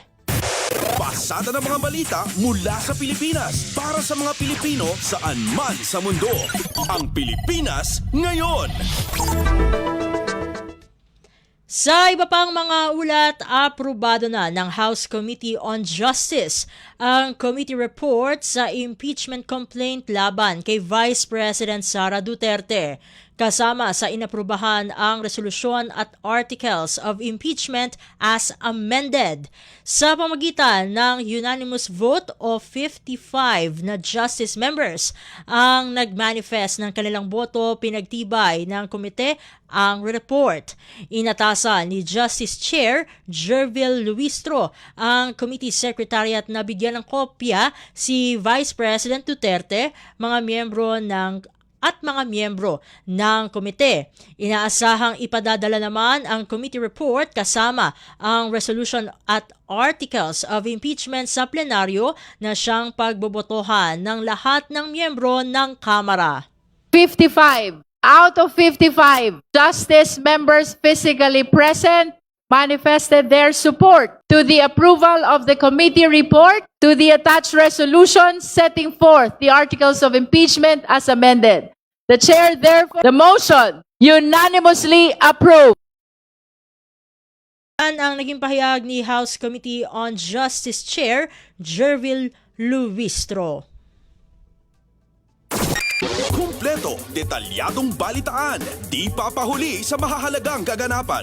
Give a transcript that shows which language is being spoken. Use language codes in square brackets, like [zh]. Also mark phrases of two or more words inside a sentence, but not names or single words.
[tl] Pasada ng mga balita mula sa Pilipinas para sa mga Pilipino saan man sa mundo. Ang Pilipinas ngayon. Sa iba pang mga ulat, aprobado na ng House Committee on Justice ang [en] committee report [tl] sa [en] impeachment complaint [tl] laban kay Vice President Sara Duterte. kasama sa inaprubahan ang resolusyon at [en] articles of impeachment as amended. [tl] Sa pamagitan ng [en] unanimous vote of [tl] 55 na [en] justice members [tl] ang nagmanifest ng kanilang boto, pinagtibay ng komite ang report. Inatasan ni Justice Chair Jervil Luistro ang Committee Secretariat na bigyan ng kopya si Vice President Duterte, mga miyembro ng komite. Inaasahang ipadadala naman ang [en] committee report [tl] kasama ang resolution at [en] articles of impeachment [tl] sa plenaryo na siyang pagbobotohan ng lahat ng miyembro ng Kamara. [en] 55 out of 55 justice members physically present manifested their support to the approval of the committee report to the attached resolution setting forth the articles of impeachment as amended. The chair therefore the motion unanimously approved. [tl] Ang naging pahayag ni House Committee on Justice Chair Jervil Luistro. Kumpleto, detalyadong balitaan, di papahuli sa mahahalagang kaganapan.